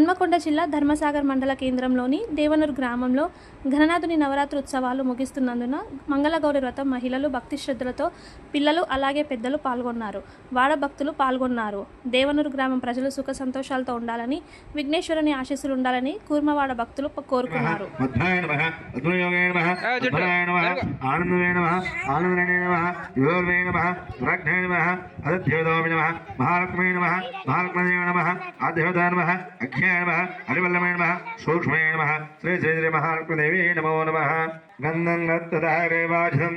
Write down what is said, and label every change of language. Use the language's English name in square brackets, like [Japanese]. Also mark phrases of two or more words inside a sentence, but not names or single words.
[Telugu] నల్గొండ జిల్లా ధర్మసాగర్ మండల కేంద్రంలోని దేవనూరు గ్రామంలో గణనాథుని నవరాత్రి ఉత్సవాలు ముగిస్తున్నందున మంగళగౌరి వ్రతం మహిళలు భక్తి శ్రద్ధలతో పిల్లలు అలాగే పెద్దలు పాల్గొన్నారు. వాడ భక్తులు పాల్గొన్నారు. దేవనూరు గ్రామం ప్రజలు సుఖ సంతోషాలతో ఉండాలని, విఘ్నేశ్వరుని ఆశీస్సులు ఉండాలని కూర్మవాడ భక్తులు కోరుకున్నారు. [Sanskrit] हरिवल्लभे नमः सूक्ष्मे नमः श्री श्री श्री महालक्ष्मीदेवी नमो नमः गन्धं गत्तदारेवाजितं